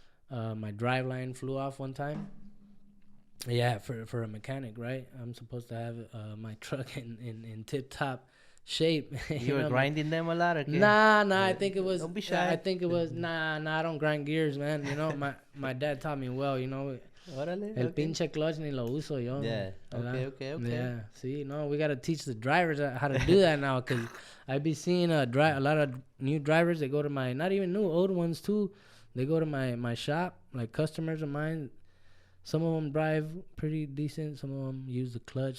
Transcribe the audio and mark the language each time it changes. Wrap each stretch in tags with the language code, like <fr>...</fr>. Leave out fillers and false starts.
<en>My driveline flew off one time. Yeah, for a mechanic, right? I'm supposed to have my truck in tip-top shape. You were grinding them a lot? Or Nah, I think it was... Don't be shy. I think it was... Nah, I don't grind gears, man. You know, my dad taught me well, you know.</en> <es>El pinche clutch ni lo uso yo.</es> <en>Yeah, okay. Yeah, see, no, we got to teach the drivers how to do that now, because I be seeing a lot of new drivers that go to my... Not even new, old ones too. They go to my shop, like customers of mine. Some of them drive pretty decent. Some of them use the clutch.</en>